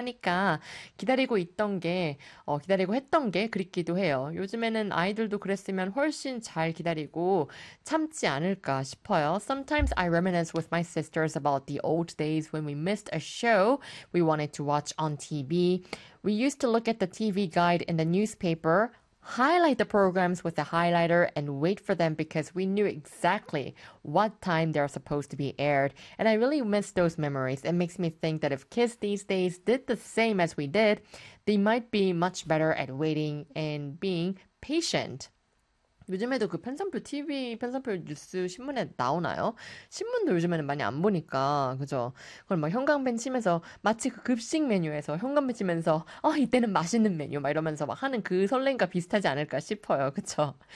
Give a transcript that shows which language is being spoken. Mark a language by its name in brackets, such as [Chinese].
[Korean] 하니까 기다리고 있던 게, 기다리고 했던 게 그립기도 해요. 요즘에는 아이들도 그랬으면 훨씬 잘 기다리고 참지 않을까 싶어요. [English] Sometimes I reminisce with my sisters about the old days when we missed a show we wanted to watch on TV. We used to look at the TV guide in the newspaper, highlight the programs with a highlighter and wait for them because we knew exactly what time they're supposed to be aired. And I really miss those memories. It makes me think that if kids these days did the same as we did, they might be much better at waiting and being patient. [Korean] 요즘에도 그 편성표 TV 편성표 뉴스 신문에 나오나요? 신문도 요즘에는 많이 안 보니까 그죠? 그럼 막 현관벽 치면서 마치 그 급식 메뉴에서 현관벽 치면서 이때는 맛있는 메뉴 막 이러면서 막 하는 그 설렘과 비슷하지 않을까 싶어요. 그쵸?